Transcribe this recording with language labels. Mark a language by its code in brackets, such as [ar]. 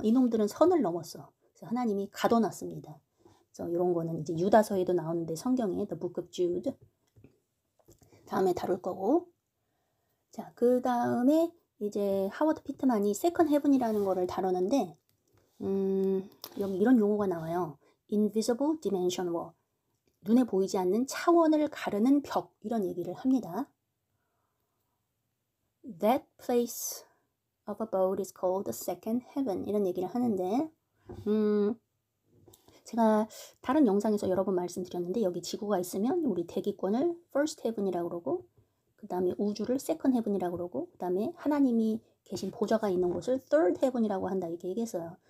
[ko] 이놈들은 선을 넘었어. 그래서 하나님이 가둬놨습니다. 그래서 이런 거는 이제 유다서에도 나오는데 성경에 The Book of Jude 다음에 다룰 거고, 자, 그 다음에 이제 하워드 피트만이 세컨 헤븐이라는 거를 다루는데 여기 이런 용어가 나와요. [en] Invisible Dimension Wall. [ko] 눈에 보이지 않는 차원을 가르는 벽, 이런 얘기를 합니다. [en] That place of abode is called the second heaven. [ko] 이런 얘기를 하는데 제가 다른 영상에서 여러 번 말씀드렸는데 여기 지구가 있으면 우리 대기권을 [en] first heaven [ko] 이라고 그러고, 그 다음에 우주를 [en] second heaven [ko] 이라고 그러고, 그 다음에 하나님이 계신 보좌가 있는 곳을 [en] third heaven [ko] 이라고 한다, 이렇게 얘기했어요.